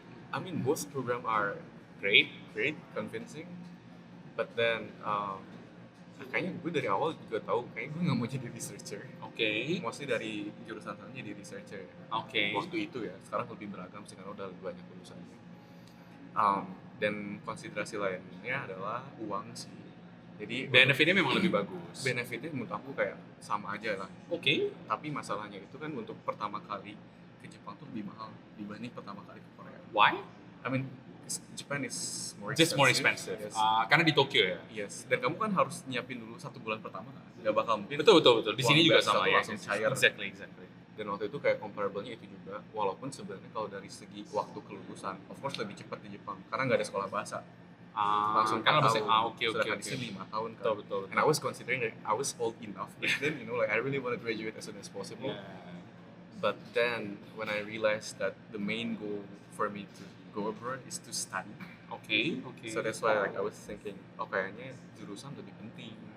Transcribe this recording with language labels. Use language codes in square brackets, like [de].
[en] I mean, both program are great, convincing. But then, [id] kayaknya gue dari awal juga tahu, kayaknya gue nggak mau jadi researcher. Mostly dari jurusan sana jadi researcher. Waktu itu ya, sekarang lebih beragam sih karena udah lebih banyak lulusannya. Dan konsiderasi lainnya adalah uang sih. Jadi benefitnya memang lebih bagus. Benefitnya menurut aku kayak sama aja lah. Tapi masalahnya itu kan untuk pertama kali ke Jepang tuh lebih mahal dibanding pertama kali ke Korea. [en] Why? I mean, Japan is more expensive. Yes. [id] Karena di Tokyo ya. [en] Yes. [id] Dan kamu kan harus nyiapin dulu 1 bulan pertama kan. Gak bakal mungkin. Betul. Di sini juga sama ya. Langsung cair. [en] Exactly. [id] Dan waktu itu kayak comparable-nya itu juga. Walaupun sebenarnya kalau dari segi waktu kelulusan, [en] of course [id] lebih cepat di Jepang karena nggak ada sekolah bahasa. Langsung kan tahun. Oke. Sedangkan di sini 5 tahun kan. Betul. [en] And I was considering that I was old enough. But then, I really want to graduate as soon as possible. But then when I realized that the main goal for me to go abroad is to study. So that's why I was thinking, [id] kayaknya jurusan lebih penting.